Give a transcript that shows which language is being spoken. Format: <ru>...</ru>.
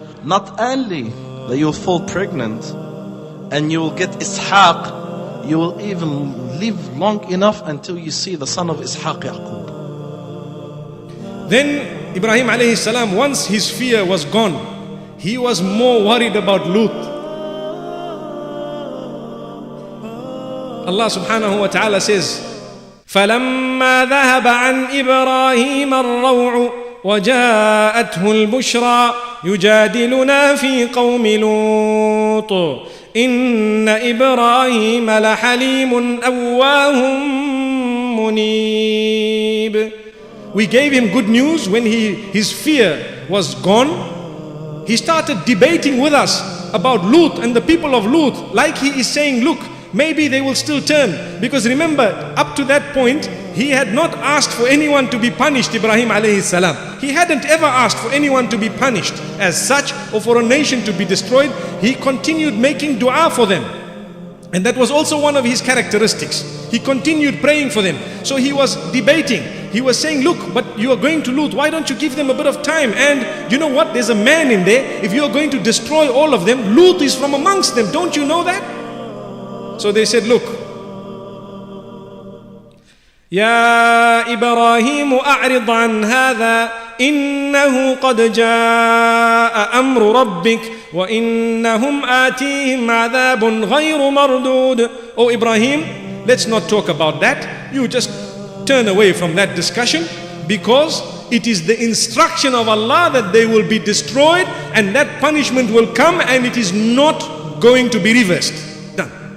<en>Not only that you'll fall pregnant and you will get Ishaq, you will even live long enough until you see the son of Ishaq, Yaqub. Then Ibrahim alayhi salam, once his fear was gone, he was more worried about Lut. Allah subhanahu wa ta'ala says,</en> <ar>فَلَمَّا ذَهَبَ عَنْ إِبْرَاهِيمَ الرَّوْعُ وَجَاءَتْهُ الْبُشْرَى يُجَادِلُنَا فِي قَوْمِ لُوطٍ إِنَّ إِبْرَاهِيمَ لَحَلِيمٌ أَوَّاهٌ مُنِيبٌ.</ar> <en>We gave him good news when his fear was gone. He started debating with us about Lut and the people of Lut, like he is saying, look, maybe they will still turn. Because remember, up to that point, he had not asked for anyone to be punished, Ibrahim alayhi salam. He hadn't ever asked for anyone to be punished as such, or for a nation to be destroyed. He continued making dua for them. And that was also one of his characteristics. He continued praying for them. So he was debating. He was saying, look, but you are going to Lut. Why don't you give them a bit of time? And you know what? There's a man in there. If you are going to destroy all of them, Lut is from amongst them. Don't you know that? So they said, look,</en> <ar>يا إبراهيم أعرض عن هذا إنه قد جاء أمر ربك وإنهم آتيهم عذاب غير مردود.</ar> <en>Oh Ibrahim, let's not talk about that. You just turn away from that discussion, because it is the instruction of Allah that they will be destroyed and that punishment will come and it is not going to be reversed. Done.</en>